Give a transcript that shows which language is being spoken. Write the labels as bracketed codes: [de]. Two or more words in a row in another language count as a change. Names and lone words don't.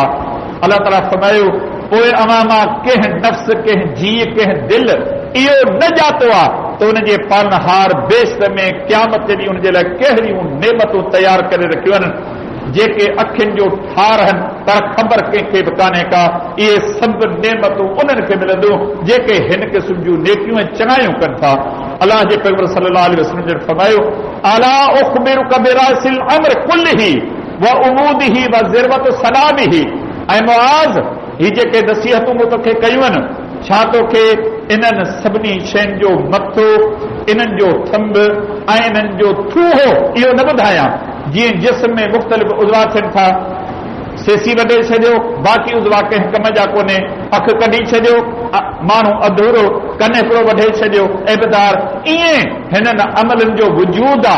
[sd] अलाह ताला फरमायो पोइ अवां मां कंहिं नफ़्स, कंहिं जीउ, कंहिं दिलि इहो न ॼातो आहे त उनजे पालनहार बेश्त में क़यामत ते बि उनजे लाइ कहिड़ियूं नेमतूं तयारु करे रखियूं आहिनि जेके अखियुनि जो ठार आहिनि पर ख़बर कंहिंखे बि कान्हे का। इहे सभु नेमतूं उन्हनि खे मिलंदियूं जेके हिन क़िस्म जूं नेकियूं ऐं चङायूं कनि था। अलाह जे पैगंबर [ar] صلى الله عليه وسلم [sd] ने फरमायो [ar] ألا أخبرك برأس الأمر كله وعموده وذروة سلامه. [sd] ऐं मुआज़ ही जेके नसीहतूं मूं तोखे कयूं आहिनि छा तोखे इन्हनि सभिनी शयुनि जो मथो, इन्हनि जो थंब ऐं इन्हनि जो थूहो इहो न ॿुधायां? जीअं जिस्म में मुख़्तलिफ़ उज़वा थियनि था, सेसी वढे छॾियो बाक़ी उज़वा कंहिं कम जा कोन्हे, अखि कढी छॾियो माण्हू अधूरो, कन हिकिड़ो वढे छॾियो ऐबदार, ईअं हिननि अमलनि जो वजूद आहे।